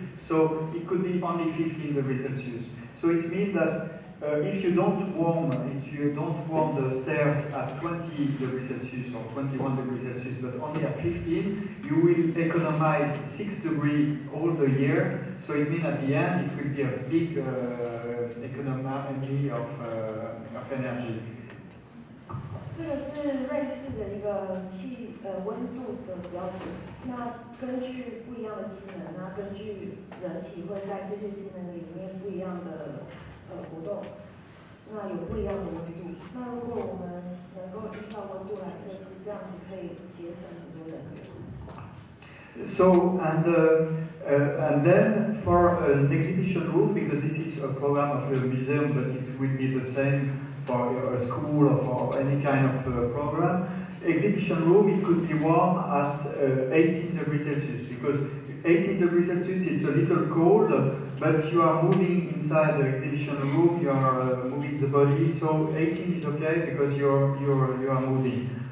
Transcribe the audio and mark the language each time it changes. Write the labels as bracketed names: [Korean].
[English] So it could be only 15 degrees Celsius. So it means that if you don't warm the stairs at 20 degrees Celsius or 21 degrees Celsius, but only at 15, you will economize 6 degrees all the year. So it means at the end it will be a big economy of energy. [Chinese] 这个是瑞士的一个温度的标准。那根据不一样的机能，那根据人体会在这些机能里面不一样的活动，那有不一样的温度。那如果我们能够依照温度来设计，这样子可以节省很多能源。 [English] So and then for an exhibition room, because this is a program of a museum, but it will be the same for a school or for any kind of program. Exhibition room, it could be warm at 18 degrees Celsius, because 18 degrees Celsius it's a little cold, but you are moving inside the exhibition room, you are moving the body, so 18 is okay because you are moving.